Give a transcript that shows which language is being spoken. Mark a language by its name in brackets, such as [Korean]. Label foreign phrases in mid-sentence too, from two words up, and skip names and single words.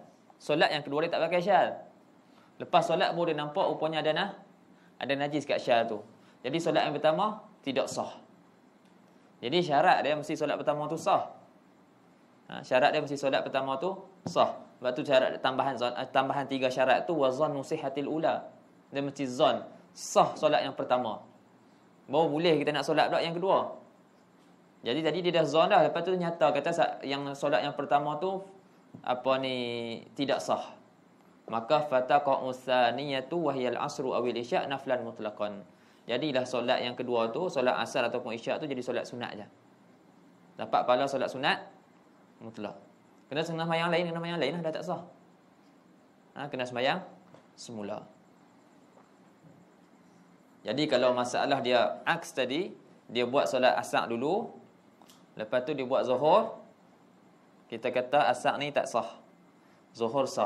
[Malay] Solat yang kedua dia tak pakai syal. Lepas solat baru dia nampak rupanya ada najis kat syal tu. Jadi solat yang pertama tidak sah. Jadi syarat dia mesti solat pertama tu sah. Syarat dia mesti solat pertama tu sah. Sebab tu syarat tambahan 3 syarat tu [Arabic] وظن صحة الأولى. [Malay] Dia mesti zan sah solat yang pertama. Baru boleh kita nak solat pula yang kedua. Jadi tadi dia dah zon dah, lepas tu nyata kata yang solat yang pertama tu tidak sah. [Arabic] Maka فتقع الثانية وهي العصر أو العشاء نفلا مطلقا. [Malay] Jadilah solat yang kedua tu, solat asar ataupun isyak tu jadi solat sunat je. Dapat pahala solat sunat mutlak. Kena sembahyang lain dah tak sah. Kena sembahyang semula. Jadi kalau masalah dia aks tadi, dia buat solat asar dulu, lepas tu dia buat zuhur, kita kata asar ni tak sah, zuhur sah.